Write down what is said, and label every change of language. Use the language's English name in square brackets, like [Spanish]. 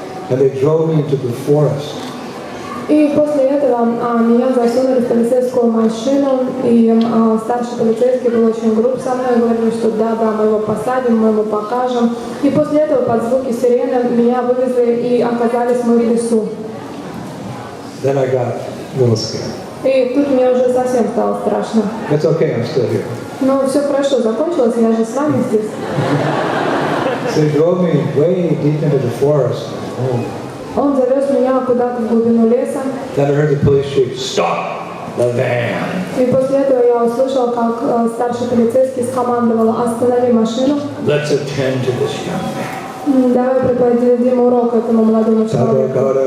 [English] and they drove me into the forest. [Russian] И после этого меня засунули в полицейскую машину, и старший полицейский был очень груб со мной, говорил, что да, мы его посадим, мы ему покажем. И после этого под звуки сирены меня вывезли и оказались мы в лесу. [English] Then I got a little scared. [Russian] И тут мне уже совсем стало страшно. [English] It's okay, I'm still here. [Russian] Но все хорошо закончилось, я же с вами здесь. [English] So they drove me way deep into the forest. Oh. [Russian] Он завез меня куда-то в глубину леса. [English] Then I heard the police chief, "Stop the van." [Russian] И после этого я услышал, как старший полицейский скомандовал: останови машину. [English] Let's attend to this young man. [Russian] Давай преподадим урок этому молодому человеку.